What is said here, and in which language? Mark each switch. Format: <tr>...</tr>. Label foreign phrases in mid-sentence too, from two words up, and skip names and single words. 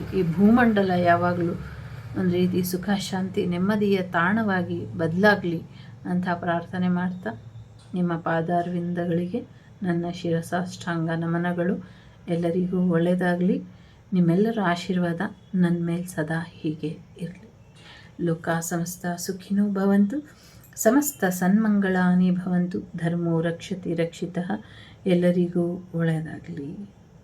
<kn>ಈ ಭೂಮಂಡಲ ಯಾವಾಗಲೂ ಒಂದು ರೀತಿ ಸುಖ, ಶಾಂತಿ, ನೆಮ್ಮದಿಯ ತಾಣವಾಗಿ ಬದಲಾಗಲಿ ಅಂತ ಪ್ರಾರ್ಥನೆ ಮಾಡ್ತಾ ನಿಮ್ಮ ಪಾದಾರವಿಂದಗಳಿಗೆ ನನ್ನ ಶಿರಸಾಷ್ಟಾಂಗ ನಮನಗಳು. ಎಲ್ಲರಿಗೂ ಒಳ್ಳೆಯದಾಗಲಿ. ನಿಮ್ಮೆಲ್ಲರ ಆಶೀರ್ವಾದ ನನ್ನ ಮೇಲೆ ಸದಾ ಹೀಗೆ ಇರಲಿ.</kn> <sa>ಲೋಕ ಸಮಸ್ತ ಸುಖಿನೋ ಭವಂತು, ಸಮಸ್ತ ಸನ್ಮಂಗಳಾನಿ ಭವಂತು, ಧರ್ಮೋ ರಕ್ಷತಿ ರಕ್ಷಿತಃ.</sa> <kn>ಎಲ್ಲರಿಗೂ ಒಳ್ಳೆಯದಾಗಲಿ.</kn>